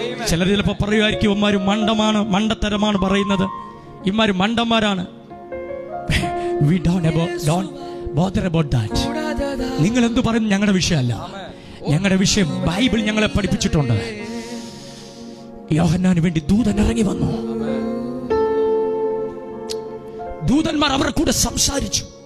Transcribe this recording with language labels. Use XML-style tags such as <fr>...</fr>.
<ml>ചിലർ ചിലപ്പോൾ പറയുമായിരിക്കും ഇവന്മാര് മണ്ടത്തരമാണ് പറയുന്നത്, ഇവന്മാര് മണ്ടന്മാരാണ്.</ml> <en>We don't bother about that.</en> <ml>നിങ്ങൾ എന്തു പറയുന്നു ഞങ്ങളുടെ വിഷയമല്ല. ഞങ്ങളുടെ വിഷയം ബൈബിൾ ഞങ്ങളെ പഠിപ്പിച്ചിട്ടുണ്ട്. യോഹന്നാന് വേണ്ടി ദൂതൻ ഇറങ്ങി വന്നു. ദൂതന്മാർ അവരുടെ കൂടെ സംസാരിച്ചു.</ml>